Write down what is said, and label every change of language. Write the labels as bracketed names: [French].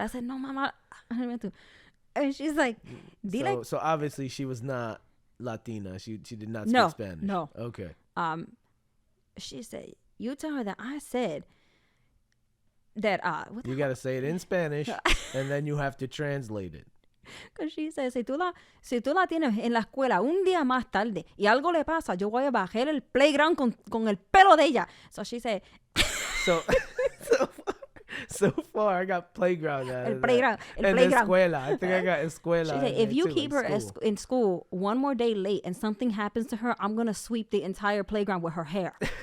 [English] I said, no, mama. I didn't mean to. And she's like, [Spanish] dile. [English] So obviously she was not Latina. She did not speak Spanish. No. Okay. She said, you tell her that I said that you got to say it in Spanish and then you have to translate it. Because she said, [Spanish] si tú la tienes en la escuela un día más tarde y algo le pasa, yo voy a bajar el playground con el pelo de ella. [English] So she said, so far I got playground out of playground. Escuela. I think I got escuela. She said, if you keep her in school one more day late and something happens to her, I'm going to sweep the entire playground with her hair.